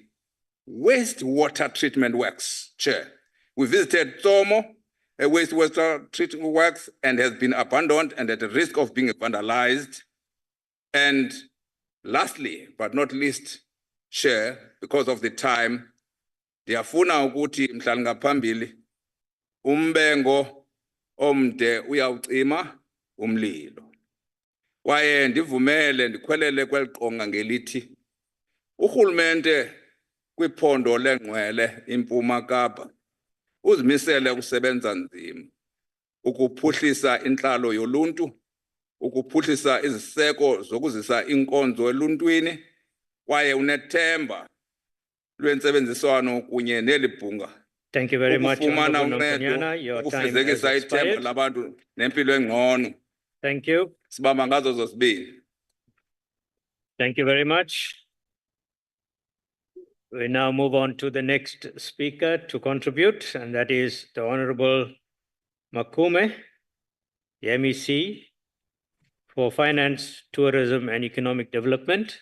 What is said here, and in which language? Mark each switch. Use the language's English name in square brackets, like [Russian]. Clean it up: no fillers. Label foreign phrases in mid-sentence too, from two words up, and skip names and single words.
[English] Wastewater treatment works, Chair. We visited Tsomo, wastewater treatment works and has been abandoned and at the risk of being vandalized. And lastly, but not least, Chair, because of the time, [Xhosa] ndiyafuna ukuthi mhlali ngaphambili umbengo omde uyawucima umlilo. Kwaye ndivumele ndikhwelele kweliqonga ngelithi urhulumente kwiphondo lengqwele impuma Kapa uzimisele ukusebenza nzima ukuphuhlisa intlalo yoluntu, ukuphuhlisa iziseko zokuzisa inkonzo eluntwini, kwaye unethemba lwentsebenziswano kunye nelibhunga. [English] Thank you very much, [Xhosa] Ukufumana [English] Honorable [Xhosa] uncedo, Nompunyana. [English] Your time has [Xhosa] ukufezekisa ithemba [English] expired. [Xhosa] labantu nempilo engcono. [English] Thank you. [Xhosa] Sibamba ngazo zozibini. [English] Thank you very much. We now move on to the next speaker to contribute, and that is the Honorable Makume, the MEC for Finance, Tourism and Economic Development.